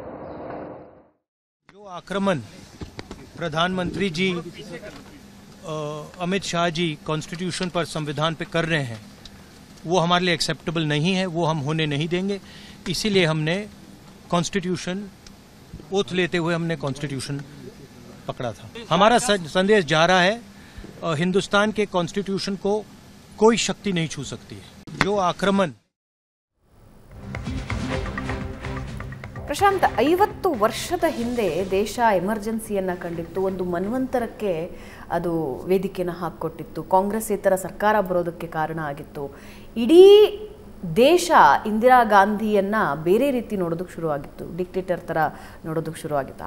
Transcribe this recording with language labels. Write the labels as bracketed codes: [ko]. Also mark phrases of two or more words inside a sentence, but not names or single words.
[hi] जो आक्रमण प्रधानमंत्री जी अमित शाह जी कॉन्स्टिट्यूशन पर, संविधान पे कर रहे हैं, वो हमारे लिए एक्सेप्टेबल नहीं है, वो हम होने नहीं देंगे। इसीलिए हमने [en] constitution oath [hi] लेते हुए हमने कॉन्स्टिट्यूशन पकड़ा था। हमारा संदेश जा रहा है, हिंदुस्तान के कॉन्स्टिट्यूशन को कोई शक्ति नहीं छू सकती है। जो आक्रमण [kn] ಪ್ರಶಾಂತ್, 50 ವರ್ಷದ ಹಿಂದೆ ದೇಶ ಎಮರ್ಜೆನ್ಸಿಯನ್ನು ಕಂಡಿತ್ತು. ಒಂದು ಮನ್ವಂತರಕ್ಕೆ ಅದು ವೇದಿಕೆಯನ್ನು ಹಾಕಿಕೊಟ್ಟಿತ್ತು. ಕಾಂಗ್ರೆಸ್ಸೇತರ ಸರ್ಕಾರ ಬರೋದಕ್ಕೆ ಕಾರಣ ಆಗಿತ್ತು. ಇಡೀ ದೇಶ ಇಂದಿರಾ ಗಾಂಧಿಯನ್ನ ಬೇರೆ ರೀತಿ ನೋಡೋದಕ್ಕೆ ಶುರುವಾಗಿತ್ತು, ಡಿಕ್ಟೇಟರ್ ಥರ ನೋಡೋದಕ್ಕೆ ಶುರುವಾಗಿತ್ತು.